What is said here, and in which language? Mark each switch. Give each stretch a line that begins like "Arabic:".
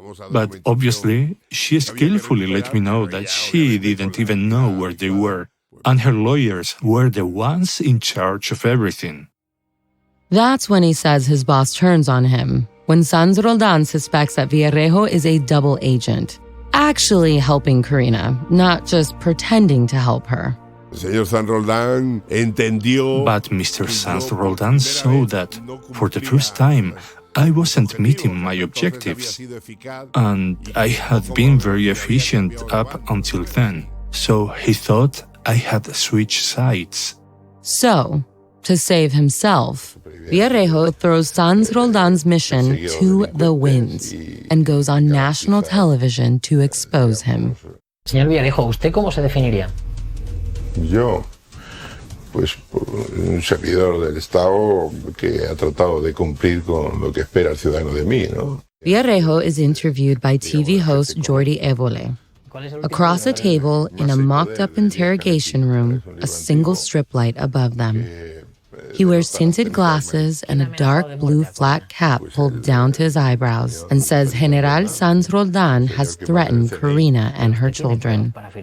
English: But obviously, she skillfully let me know that she didn't even know where they were, and her lawyers were the ones in charge of everything. that's when he says his boss turns on him, when Sanz Roldan suspects that Villarejo is a double agent, actually helping Corinna, not just pretending to help her.
Spanish: Señor Sanz Roldan entendió.
English: But Mr. Sanz Roldan saw that, for the first time, I wasn't meeting my objectives, and I had been very efficient up until then, so he thought I had switched sides. So, to save himself, Villarejo throws Sanz Roldan's mission to the winds and goes on national television to expose him.
Spanish: Señor Villarejo, ¿usted cómo se definiría? Yo, pues un servidor del Estado que ha tratado de cumplir con lo que espera el ciudadano de mí, ¿no?
English: Villarejo is interviewed by TV host Jordi Évole. Across a table in a mocked-up interrogation room, a single strip light above them. He wears tinted glasses and a dark blue flat cap pulled down to his eyebrows and says General Sanz Roldan has threatened Corinna and her children.